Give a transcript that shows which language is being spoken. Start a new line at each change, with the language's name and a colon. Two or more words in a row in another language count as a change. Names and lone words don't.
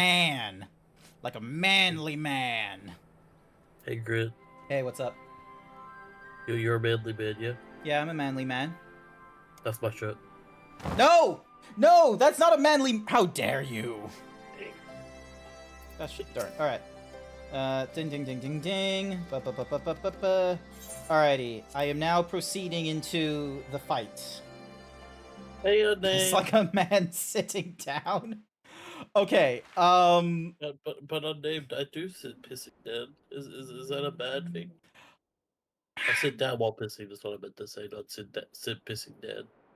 English: man. Like a manly man. Hey, Grant. Hey, what's up? You're a manly man, yeah? Yeah, I'm a manly man. That's my shirt. No! No! That's not a manly... How dare you? That's shit. Darn. Alright. Ding, ding, ding, ding, ding. Ba, ba, ba, ba, ba, ba, ba. Alrighty, I am now proceeding into the fight. Hey, it's like a man sitting down. Okay, But unnamed, I do sit pissing down. Is that a bad thing? I sit down while pissing, that's what I meant to say, not sit pissing down.